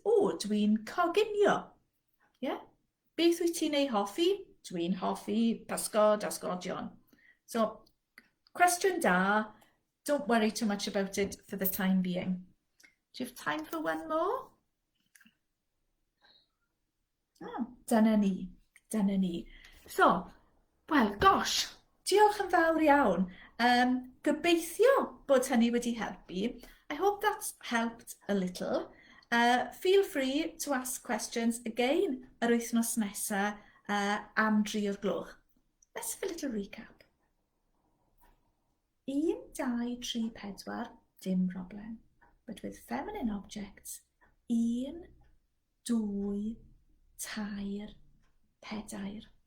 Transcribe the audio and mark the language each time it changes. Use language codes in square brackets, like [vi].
[cy] O, dwi'n coginio. Yeah? Beth wyt ti'n ei hoffi? Dwi'n hoffi pysgod a sgodion. [en] So, question [cy] da. [en] Don't worry too much about it for the time being. Do you have time for one more? [cy] Oh, dyna ni. Dyna ni. [en] So, well, gosh, [cy] diolch yn fawr iawn. Gobeithio bod hynny wedi helpu. [en] I hope that's helped a little. Feel free to ask questions again [cy] yr wythnos nesa am 3 o'r gloch. [en] Let's have a little recap. 1, 2, 3, 4, [cy] dim problem. [en] But with feminine objects, 1, 2, 3, 4.